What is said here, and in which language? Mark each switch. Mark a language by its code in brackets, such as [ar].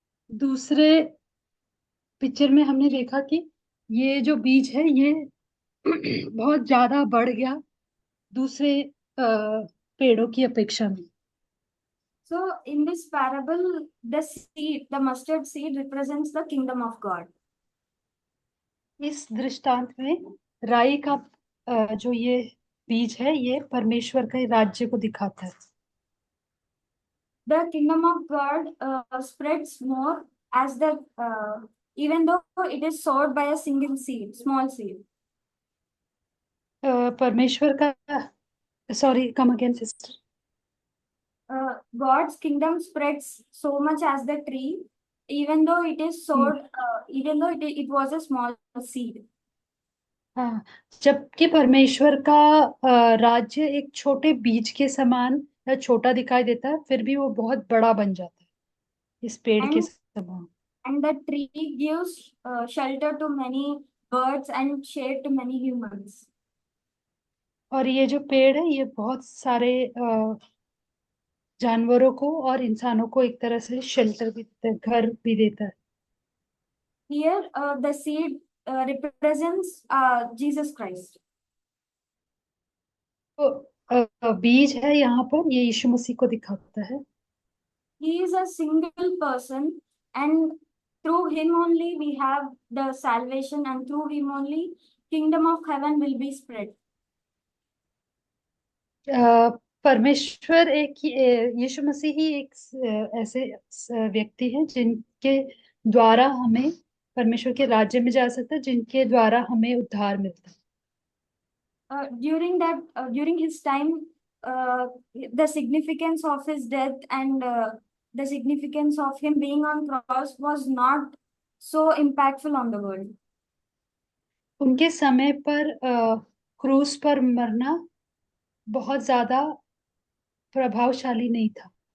[hi] दूसरे पिक्चर में हमने देखा कि ये जो बीज है ये बहुत ज्यादा बढ़ गया दूसरे पेड़ों की अपेक्षा में [en] So in this parable, the mustard seed represents the kingdom of God. [hi] इस दृष्टांत में राई का जो ये बीज है ये परमेश्वर के राज्य को दिखाता है [en] The kingdom of God spreads more as even though it is sowed by a single seed, small seed. [hi] परमेश्वर का [en] Sorry come again sister God's kingdom spreads so much as the tree, even though it is sowed, even though it was a small seed. [hi] हाँ जबकि परमेश्वर का राज्य एक छोटे बीज के समान या छोटा दिखाई देता है फिर भी वो बहुत बड़ा बन जाता है इस पेड़ के [en] And [hi] समान [en] and the tree gives shelter to many birds and shade to many humans. [hi] और ये जो पेड़ है ये बहुत सारे जानवरों को और इंसानों को एक तरह से शेल्टर भी देता है घर भी देता है [en] Here, the seed represents Jesus Christ. [hi] तो बीज है यहाँ पर ये यीशु मसीह को दिखाता है [en] He is a single person, and through him only we have the salvation, and through him only kingdom of heaven will be spread. [hi] परमेश्वर यीशु मसीह ही एक ऐसे व्यक्ति हैं जिनके द्वारा हमें परमेश्वर के राज्य में जा सकता है, जिनके द्वारा हमें उद्धार मिलता है। [en] During his time, the significance of his death and the significance of him being on cross was not so impactful on the world. [hi] उनके समय पर क्रूस पर मरना बहुत ज्यादा प्रभावशाली नहीं था,